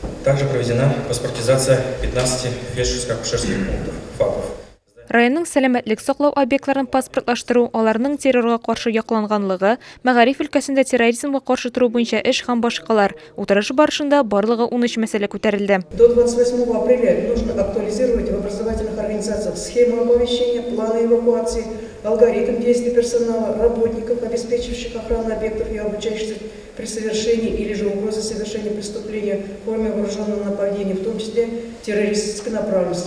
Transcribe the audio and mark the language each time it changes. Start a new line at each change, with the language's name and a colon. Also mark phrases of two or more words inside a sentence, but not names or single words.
Russian: Также проведена паспортизация 15 фельдшерско-акушерских пунктов, ФАПов.
Tatar: Районның сәламәтлек саклау объектларын паспортлаштыру, аларның террорга каршы якланганлыгы, мәгариф өлкәсендә терроризмга каршы туру буенча эш һәм башкалар. Утырыш барышында барлыгы 13 мәсьәлә күтәрелде.
Russian: До 28 апреля нужно актуализировать в образовательных организациях схему оповещения, планы эвакуации, алгоритм действий персонала, работников, обеспечивающих охрану объектов и обучающихся при совершении или же угрозе совершения преступления в форме вооруженного нападения, в том числе террористической направленности.